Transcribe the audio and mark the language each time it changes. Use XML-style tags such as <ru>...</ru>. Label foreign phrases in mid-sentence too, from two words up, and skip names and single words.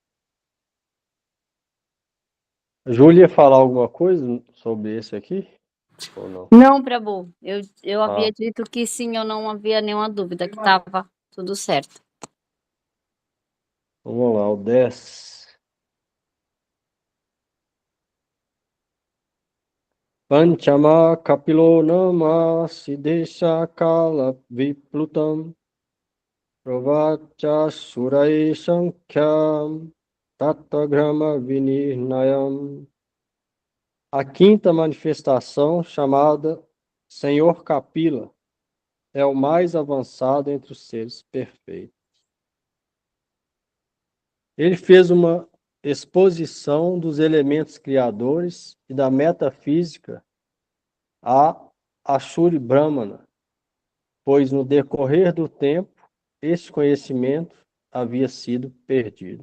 <pt>Júlia, falar alguma coisa sobre esse aqui? Ou não? Não, Prabhu, eu havia Ah, dito que sim, eu não havia nenhuma dúvida, que estava tudo certo. vamos lá, o 10.</pt> <sa>पञ्चम कपिलो नाम सिद्धेश काल विप्लुतम् प्रवच सुरै सांख्य तत्तग्राम विनिर्णयम्.</sa> <pt>A quinta manifestação, chamada Senhor Kapila, é o mais avançado entre os seres perfeitos. Ele fez uma exposição dos elementos criadores e da metafísica a Ashuri Brahmana, pois no decorrer do tempo, esse conhecimento havia sido perdido.</pt>